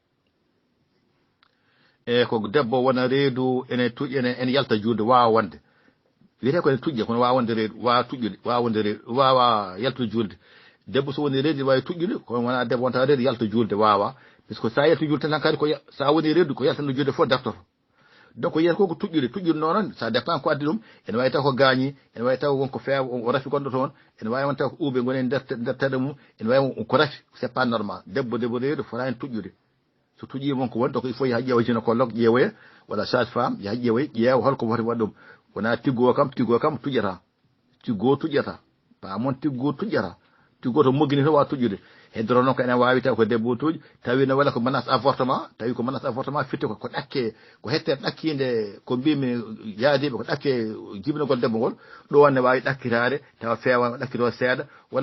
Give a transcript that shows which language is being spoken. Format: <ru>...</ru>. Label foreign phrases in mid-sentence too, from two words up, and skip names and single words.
<ff>e ko debbo wona reedu ene tuƴƴe ene yalta juulde wawa wonde wiyete ko ene tuƴƴe kono wawa wonde reedu wawa tuƴƴude wawa wonde reedu wawa yaltude juulde debbo so woni reedu wawi tuƴƴude kono wona debbo wonta reedu yalta juulde wawa puisque sa yalti juulde tan kadi ko sa woni reedu ko yaltano juulde fof dartoto donc yiyata koko tuƴƴude noon</ff> <fr>ça dépend</fr> <ff>ko addi ɗum ene wawi taw ko gaañi ene wawi taw wonko feewa o rafi gonɗo toon ene wawi won taw ko ɓuuɓe goni nder teɗe mum ene wawi ko rafi</ff> <fr>c'est pas normal</fr> <ff>debbo reedu fota hen tuƴƴude so tuƴƴi wonko woni donc</ff> <fr>il faut</fr> <ff>yaha ƴeewa gynécologue ƴeewoya walla</ff> <fr>sage femme</fr> <ff>yaha ƴeewa holko foti waɗ ɗum wona tiggo kam tuƴƴata tiggo tuƴƴata pa moon tiggo tuƴƴata tiggo to moggini to wawa tuƴƴude heddoro noon ko enen wawi taw ko debbo tuuƴi tawi no walla ko</ff> <fr>menace avortement</fr> <ff>tawi ko</ff> <fr>menace avortement</fr> <ff>fitte ko ɗakke ko hettere ɗakkinde ko mbimi yaadiɓe ko ɗakke jibinogol debbo ngol ɗo wanne wawi ɗakkitade tawa feewa ɗakkito seeɗa walla</ff>